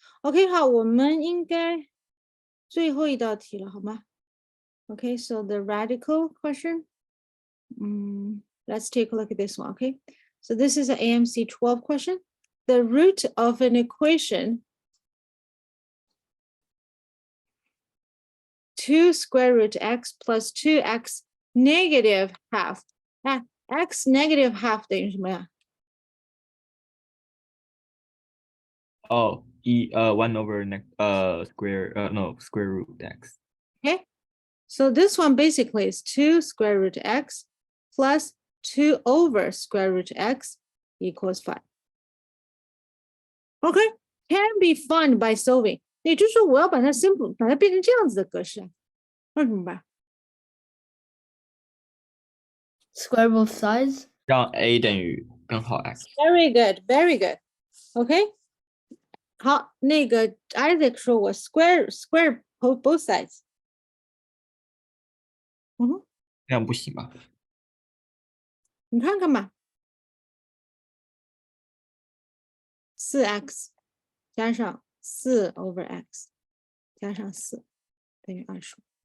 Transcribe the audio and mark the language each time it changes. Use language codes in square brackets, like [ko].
[zh] OK， 好，我们应该最后一道题了，好吗 ？ [en] Okay, so the radical question. Let's take a look at this one. Okay, so this is an AMC 12 question. The root of an equation 2 square root x plus 2x negative half. [zh] 那 x negative half 等于什么呀？ [en] 哦，1 over square root x. Okay, so this one basically is 2 square root x plus 2 over square root x equals 5. Okay, can be found by solving. [zh] 也就是说，我要把它 simple， 把它变成这样子的格式，那怎么办？ [en] Square both sides. [zh] 让 a 等于根号 x. [en] Very good, very good. [zh] OK， 好，那个 Isaac 说我 [en] square both sides。 [zh] 这样不行吧？你看看吧，4x 加上4 over x 加上4等于25。